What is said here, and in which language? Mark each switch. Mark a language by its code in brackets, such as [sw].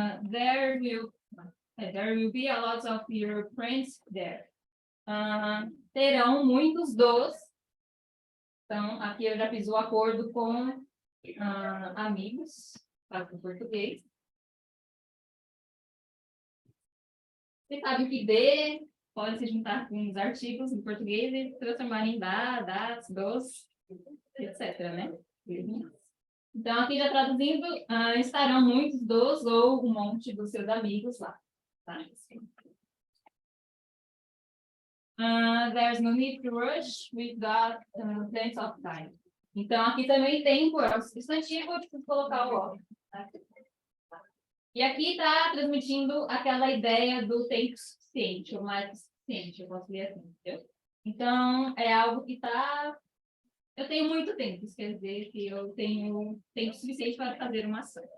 [en] There will be a lot of your friends there. [pt] Terão muitos dos. Então, aqui eu já fiz o acordo com amigos, para o português. Você sabe que de pode se juntar com os artigos em português e transformar em das, dos. etc, né? Então, aqui já traduzindo, estarão muitos dos ou um monte dos seus amigos lá. Tá? [en] There's no need to rush, we've got plenty of time. [pt] Então, aqui também tempo é o substantivo, eu preciso colocar o of. Tá? E aqui está transmitindo aquela ideia do tempo suficiente, ou mais que suficiente, eu posso ler assim, entendeu? Então, é algo que está... Eu tenho muito tempo, isso quer dizer que eu tenho tempo suficiente para fazer uma ação.